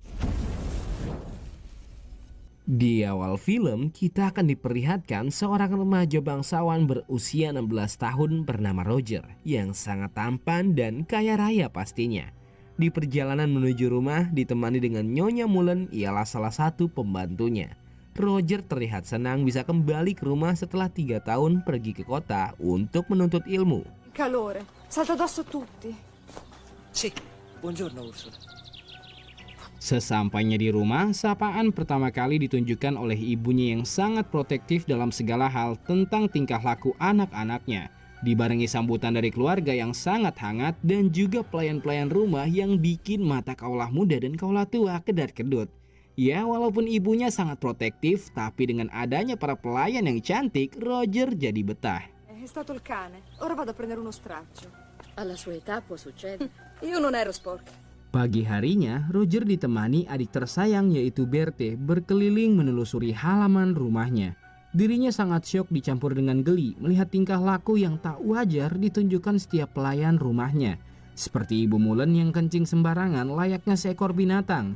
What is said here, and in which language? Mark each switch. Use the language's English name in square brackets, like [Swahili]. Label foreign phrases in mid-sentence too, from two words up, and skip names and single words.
[Indonesian] Di awal film, kita akan diperlihatkan seorang remaja bangsawan berusia 16 tahun bernama Roger yang sangat tampan dan kaya raya pastinya. Di perjalanan menuju rumah ditemani dengan Nyonya Mullen, ialah salah satu pembantunya. Roger terlihat senang bisa kembali ke rumah setelah 3 tahun pergi ke kota untuk menuntut ilmu. [Italian] Calore, salta addosso tutti. Sì, buongiorno Ursula. [Indonesian] Sesampainya di rumah, sapaan pertama kali ditunjukkan oleh ibunya yang sangat protektif dalam segala hal tentang tingkah laku anak-anaknya. Dibarengi sambutan dari keluarga yang sangat hangat dan juga pelayan-pelayan rumah yang bikin mata kaulah muda dan kaulah tua kedar-kedut. Ya, walaupun ibunya sangat protektif, tapi dengan adanya para pelayan yang cantik, Roger jadi betah. [Italian] È stato il cane. Ora vado a prendere uno straccio. Alla sua età può succedere. Io non ero sporca. [Indonesian] Pagi harinya, Roger ditemani adik tersayang yaitu Berthe berkeliling menelusuri halaman rumahnya. Dirinya sangat syok dicampur dengan geli melihat tingkah laku yang tak wajar ditunjukkan setiap pelayan rumahnya. Seperti Ibu Mullen yang kencing sembarangan layaknya seekor binatang.